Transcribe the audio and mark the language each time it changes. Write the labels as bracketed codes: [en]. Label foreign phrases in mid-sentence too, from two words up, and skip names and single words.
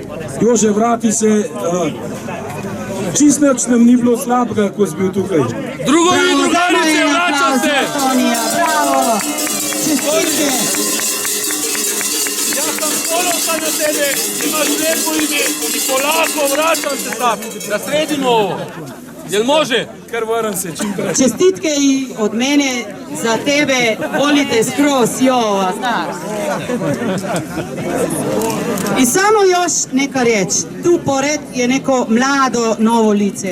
[sl] In Jože, [sr] vrati se [sl] Čist nič nam ni bilo slabega, ko si bil tukaj. [sr] Drugovi, drugarice, vračam se! [sl] Tonija, bravo! Čestitke! Jaz sem ponosan na tebe, imaš lepo ime, Nikolako, vračam se tam, [sr] da sredimo ovo. Jel može? [sl] Kar vrnem se čim prej. [sr] Čestitke i od mene za tebe, volite skroz Jova, znaš. I samo još neka riječ, tu pored je neko mlado novo lice.